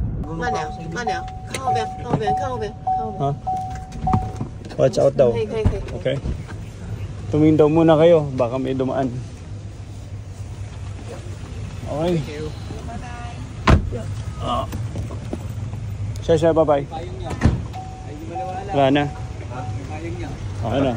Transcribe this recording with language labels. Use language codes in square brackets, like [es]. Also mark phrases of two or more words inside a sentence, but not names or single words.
[tl] marunong [zh] 慢点 [tl] pa ako sa，inyo. [zh] 慢点，看后边，看后边，看后边，看后边。 [tl] Ha? [en] Watch out [tl] daw. [zh] 可以可以可以。 [tl] Okay. Tumingin daw muna kayo. Baka may dumaan. Okay. Siya, bye-bye. Payong niya. Ay, di maniwala. Wala na. Yung payong niya. Okay na.